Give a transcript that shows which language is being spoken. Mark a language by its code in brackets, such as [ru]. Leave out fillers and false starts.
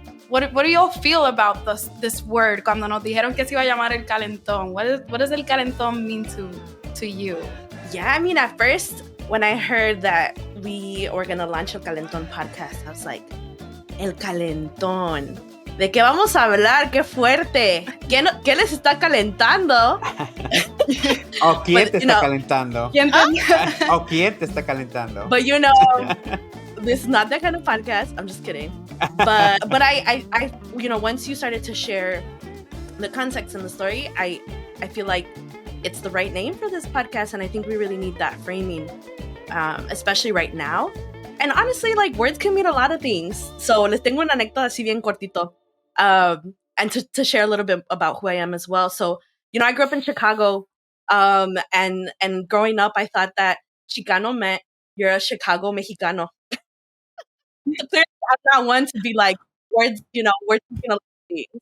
[en] What do you all feel about this word? [es] Cuando nos dijeron que se iba a llamar el calentón. [en] What does el calentón mean to you? Yeah, I mean, at first, when I heard that we were going to launch el Calentón podcast, I was like, el calentón. [es] ¿De qué vamos a hablar? ¡Qué fuerte! ¿Qué les está calentando? ¿O quién te está calentando? ¿O quién te está calentando? [en] But you know, this is not that kind of podcast. I'm just kidding. But I you know, once you started to share the context and the story, I feel like it's the right name for this podcast, and I think we really need that framing, especially right now. And honestly, like, words can mean a lot of things. [es] So les tengo una anécdota así bien cortito. [en] And to share a little bit about who I am as well. So, you know, I grew up in Chicago, and growing up, I thought that Chicano meant you're a Chicago Mexicano. Clearly, I'm not one to be like, words mean a lot of things.